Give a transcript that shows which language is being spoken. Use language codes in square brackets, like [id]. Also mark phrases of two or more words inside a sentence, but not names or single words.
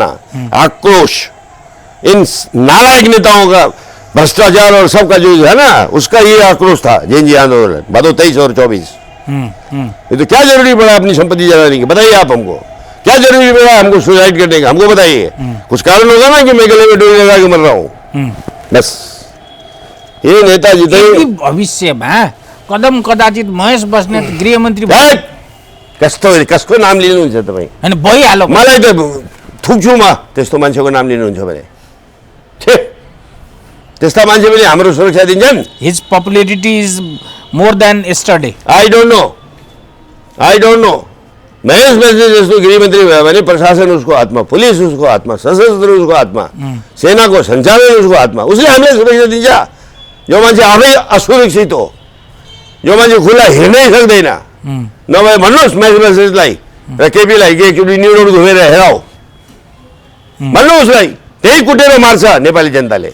[hi] आक्रोश इन नालायक नेताओं का, भ्रष्टाचार और सबका जो है ना, उसका ये आक्रोश था जेएनजी आंदोलन भादो 23 और 24। ये तो क्या जरूरी पड़ा अपनी संपत्ति जलाने की, बताइए आप हमको, क्या जरूरी पड़ा हमको सुसाइड करने का, हमको बताइए। कुछ कारण होगा ना कि मैं गले में डोरी लगा के मर रहा हूं। बस ये नेता जितने [ne] भविष्य में कदम कदाचित महेश बस्नेत गृहमन्त्री कसको नाम लिनुहुन्छ तपाईँ? हैन भइहाल्यो, मलाई त थुक्छु म त्यस्तो मान्छेको नाम लिनुहुन्छ भने। त्यस्ता मान्छे पनि हाम्रो सुरक्षा दिन्छन्। [en] His popularity is more than yesterday. I don't know [ne] महेश बस्नेत जस्तो गृहमन्त्री भयो भने प्रशासन उसको हातमा, पुलिस उसको हातमा, सशस्त्र उसको हातमा, सेनाको सञ्चालन उसको हातमा, उसले हामीलाई सुरक्षा दिन्छ। जो मान्छे आफै असुरक्षित हो, जो मान्छे खुला हिँड्नै सक्दैन, नभए भन्नुहोस् महेश बस्नेतलाई र केपीलाई के न्युरोड घुमेर हेराऊ, भन्नु उसलाई, त्यही कुटेर मार्छ नेपाली जनताले।